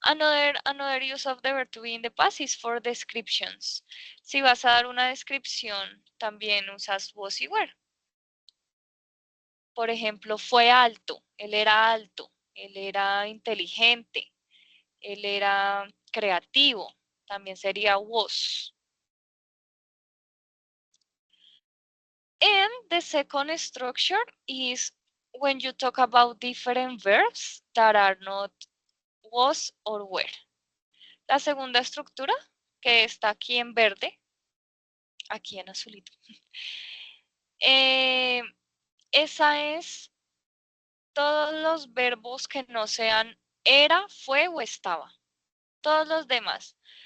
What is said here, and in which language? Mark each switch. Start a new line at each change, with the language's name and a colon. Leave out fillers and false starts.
English: Another use of the verb to be in the past is for descriptions.
Spanish: Si vas a dar una descripción, también usas was y were. Por ejemplo, fue alto, él era inteligente, él era creativo, también sería was.
English: And the second structure is when you talk about different verbs that are not was or were.
Spanish: La segunda estructura, que está aquí en verde, aquí en azulito, esa es todos los verbos que no sean era, fue o estaba. Todos los demás.